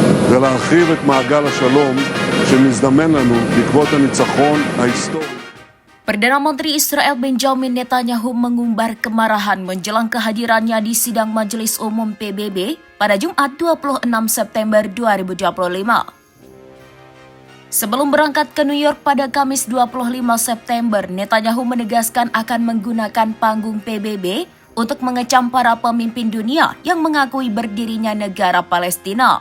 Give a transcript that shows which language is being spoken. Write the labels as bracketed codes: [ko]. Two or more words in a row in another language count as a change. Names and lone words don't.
[he] ולהרחיב את מעגל השלום שמזדמן לנו בעקבות הניצחון ההיסטורי. [id] Perdana Menteri Israel Benjamin Netanyahu mengumbar kemarahan menjelang kehadirannya di sidang Majelis Umum PBB pada Jumat 26 September 2025. Sebelum berangkat ke New York pada Kamis 25 September, Netanyahu menegaskan akan menggunakan panggung PBB untuk mengecam para pemimpin dunia yang mengakui berdirinya negara Palestina.